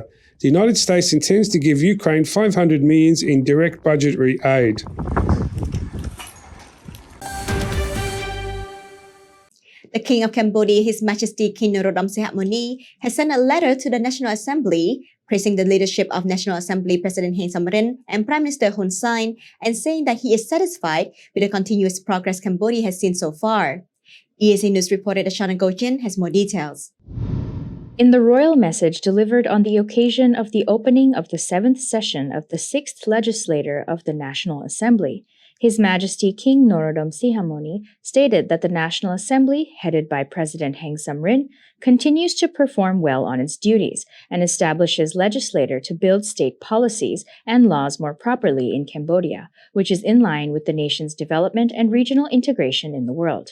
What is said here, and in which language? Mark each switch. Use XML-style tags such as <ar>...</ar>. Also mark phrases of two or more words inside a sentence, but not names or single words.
<en>The United States intends to give Ukraine $500 million in direct budgetary aid. The King of Cambodia, His Majesty King Norodom Sihamoni, has sent a letter to the National Assembly praising the leadership of National Assembly President Heng Samrin and Prime Minister Hun Sen and saying that he is satisfied with the continuous progress Cambodia has seen so far. EAC News reporter Ashana Gojin has more details. In the royal message delivered on the occasion of the opening of the 7th session of the 6th Legislature of the National Assembly, His Majesty King Norodom Sihamoni stated that the National Assembly, headed by President Heng Samrin, continues to perform well on its duties and establishes legislature to build state policies and laws more properly in Cambodia, which is in line with the nation's development and regional integration in the world.</en>